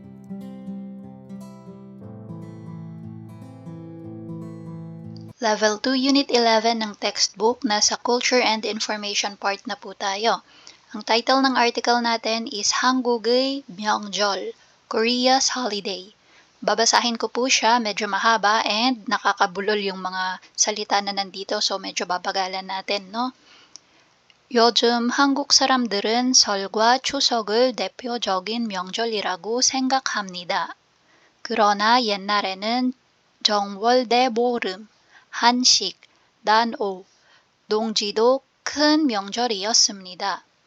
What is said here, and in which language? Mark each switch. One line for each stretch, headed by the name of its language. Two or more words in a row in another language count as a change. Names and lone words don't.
Filipino: Level 2 Unit 11 ng textbook, nasa Culture and Information part na po tayo. Ang title ng article natin is
Korean: 한국의 명절,
English: Korea's Holiday.
Filipino: Babasahin ko po siya, medyo mahaba and nakakabulol yung mga salita na nandito, so medyo babagalan natin, no?
Korean: 요즘 한국 사람들은 설과 추석을 대표적인 명절이라고 생각합니다. 그러나 옛날에는 정월대보름, 한식, 난오, 농지도 큰 명절이었습니다.